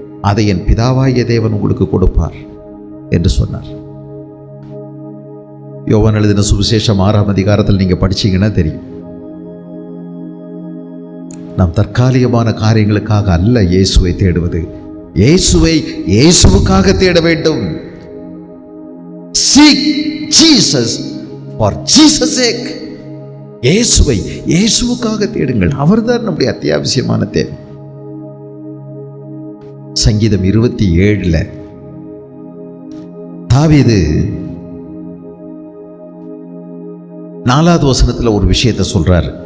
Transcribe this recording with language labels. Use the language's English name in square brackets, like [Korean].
[Tamil] அதை என் பிதாவாகிய தேவன் உங்களுக்கு கொடுப்பார் என்று சொன்னார். யோவான் எழுதின சுவிசேஷம் 6ஆம் அதிகாரத்தில் நீங்கள் படிச்சீங்கன்னா தெரியும். நாம் தற்காலிகமான காரியங்களுக்காக அல்ல இயேசுவை தேடுவது, இயேசுவை இயேசுவுக்காக தேட வேண்டும். [English] Seek Jesus for Jesus' sake. [Tamil] இயேசுவை இயேசுவுக்காக தேடுங்கள். அவர்தான் நம்முடைய அத்தியாவசியமான தேவை. சங்கீதம் 27 தாவீது 4வது வசனத்தில் ஒரு விஷயத்தை சொல்றார்.